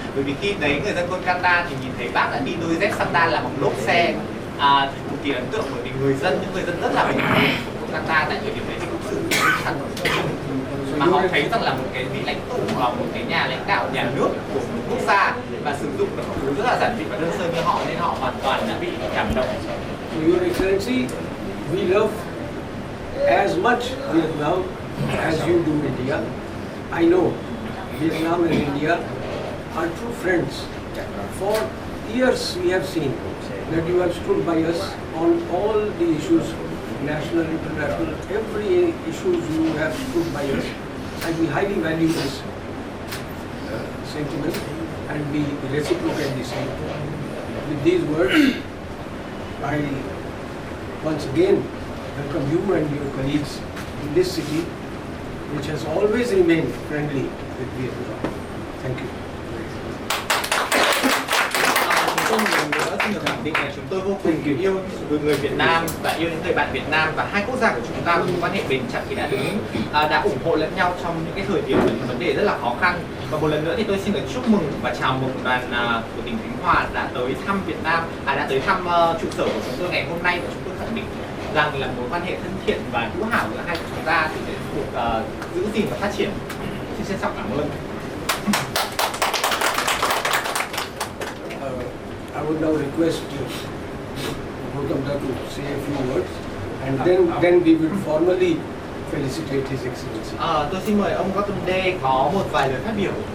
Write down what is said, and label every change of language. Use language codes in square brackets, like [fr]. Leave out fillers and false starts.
[vi] Bởi vì khi đấy người dân Kolkata thì nhìn thấy bác đã đi đôi dép sandal là bằng lốp xe, cực kỳ ấn tượng bởi vì những người dân rất là bình thường của Kolkata tại thời điểm đấy thì cũng sự thật mà họ thấy rằng là một cái vị lãnh tụ, một cái nhà lãnh đạo nhà nước của một quốc gia và sử dụng được một thứ rất là giản dị và đơn sơ như họ, nên họ hoàn toàn đã bị cảm động. [en] Your Excellency, we love as much Vietnam as you do India. I know Vietnam and India are true friends. For years we have seen that you have stood by us on all the issues, national, international, every issues you have stood by us, and we highly value this sentiment and we reciprocate the same. With these words, I once again welcome you and your colleagues in this city, which has always remained friendly with Vietnam. Thank you. [vi] Một lần nữa xin được khẳng định là chúng tôi vô cùng yêu người Việt Nam và yêu những người bạn Việt Nam, và hai quốc gia của chúng ta có mối quan hệ bền chặt thì đã ủng hộ lẫn nhau trong những cái thời điểm và những vấn đề rất là khó khăn. Và một lần nữa thì tôi xin được chúc mừng và chào mừng đoàn của tỉnh Khánh Hòa đã tới thăm Việt Nam, đã tới thăm trụ sở của chúng tôi ngày hôm nay, và chúng tôi khẳng định rằng là mối quan hệ thân thiện và hữu hảo giữa hai chúng ta thì sẽ được giữ gìn và phát triển. Xin trân trọng cảm ơn. [en] I would now request Gautam to say a few words, and then we will formally felicitate His Excellency. [vi] Tôi xin mời ông Gautam có một vài lời phát biểu.